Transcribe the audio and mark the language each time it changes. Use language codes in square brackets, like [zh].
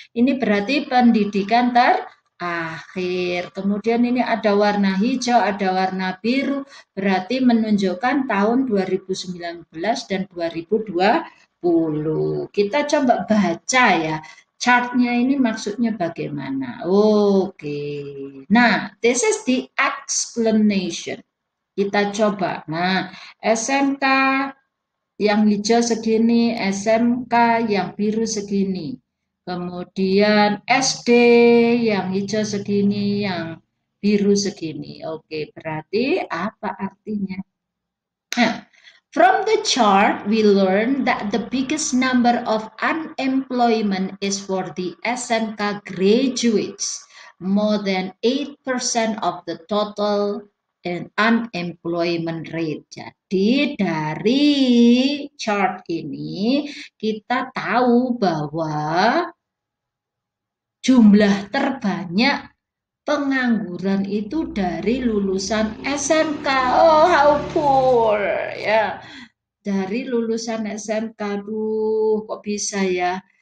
[id] Ini berarti pendidikan terakhir. Kemudian ini ada warna hijau, ada warna biru. Berarti menunjukkan tahun 2019 dan 2020. Kita coba baca ya. Chartnya ini maksudnya bagaimana? Oke. [en] Nah, this is the explanation. [id] Kita coba. Nah, SMK yang hijau segini, SMK yang biru segini. Kemudian SD yang hijau segini, yang biru segini. Oke, berarti apa artinya? [en] Nah, from the chart, we learn that the biggest number of unemployment is for the SMK graduates. More than 8% of the total and unemployment rate. [id] Jadi dari chart ini kita tahu bahwa jumlah terbanyak pengangguran itu dari lulusan SMK. Oh, [en] how poor [id] ya. Dari lulusan SMK, duh kok bisa ya.